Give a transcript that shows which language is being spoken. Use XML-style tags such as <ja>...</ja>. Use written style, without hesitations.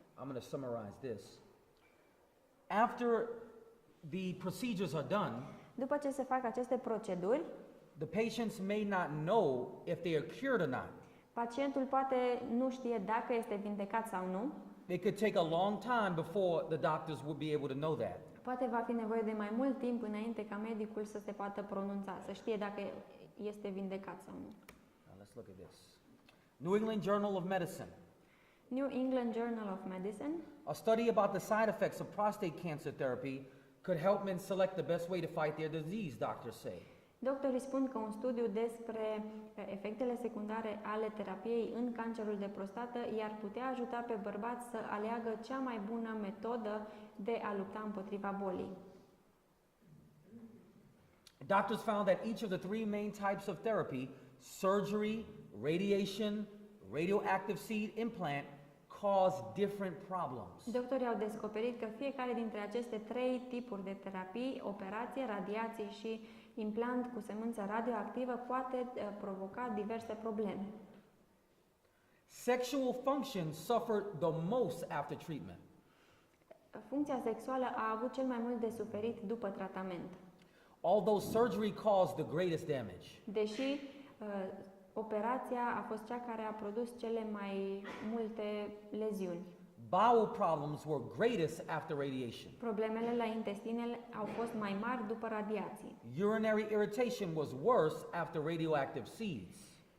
<en>I'm going to summarize this. After the procedures are done,</en> <ro>După ce se fac aceste proceduri,</ro> <en>the patients may not know if they are cured or not.</en> <ro>pacientul poate nu știe dacă este vindecat sau nu.</ro> <en>It could take a long time before the doctors would be able to know that.</en> <ro>Poate va fi nevoie de mai mult timp înainte ca medicul să se poată pronunța, să știe dacă este vindecat sau nu.</ro> <en>Now let's look at this. New England Journal of Medicine. New England Journal of Medicine. A study about the side effects of prostate cancer therapy could help men select the best way to fight their disease, doctors say.</en> <ro>Doctorii spun că un studiu despre efectele secundare ale terapiei în cancerul de prostată i-ar putea ajuta pe bărbați să aleagă cea mai bună metodă de a lupta împotriva bolii.</ro> <en>Doctors found that each of the three main types of therapy, surgery, radiation, radioactive seed implant, cause different problems.</en> <ro>Doctorii au descoperit că fiecare dintre aceste trei tipuri de terapii, operație, radiație și implant cu semânță radioactivă, poate provoca diverse probleme.</ro> <en>Sexual function suffered the most after treatment.</en> <ro>Funcția sexuală a avut cel mai mult de suferit după tratament.</ro> <en>Although surgery caused the greatest damage.</en> <ro>Deși operația a fost cea care a produs cele mai multe leziuni.</ro> <en>Bowel problems were greatest after radiation.</en> <ro>Problemele la intestine au fost mai mari după radiații.</ro> <en>Urinary irritation was worse after radioactive seeds.</en>